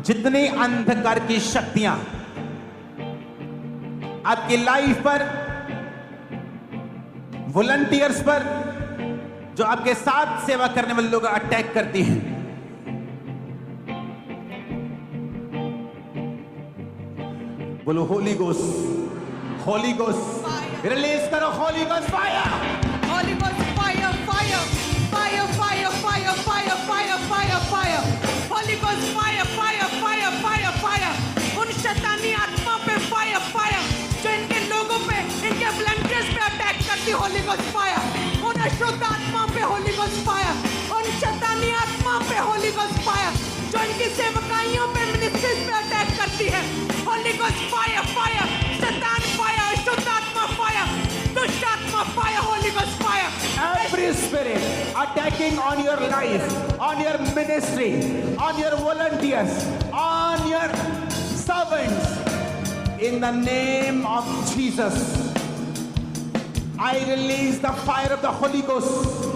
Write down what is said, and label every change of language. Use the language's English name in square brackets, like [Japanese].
[Hindi] जितनी अंधकार की शक्तियां आपकी लाइफ पर, वॉलंटियर्स पर, जो आपके साथ सेवा करने वाले लोग अटैक करती हैं, बोलो Holi ghost, Holi ghost release करो, Holi ghost fire, [English] Holy Ghost fire, fire, fire, fire, fire, fire, fire, fire, fire. Holy Ghost fire, fire, fire, fire, fire. [Hindi] उन शैतानी आत्मा पे fire, fire, जो इनके लोगों पे, इनके volunteers पे अटैक करती, Holy Ghost fire. उन अशुद्ध आत्मा पे Holy Ghost fire. उन शैतानी आत्मा पे Holy Ghost fire, जो इनकी सेवकाइयों पे, ministries पे अटैक करती है, Holy Ghost fire, fire. शैतान fire, अशुद्ध आत्मा fire, दुष्ट आत्मा fire, Holy Ghost fire. [English] every spirit attacking on your life, on your ministry, on your volunteers, on your servants, in the name of Jesus, I release the fire of the Holy Ghost.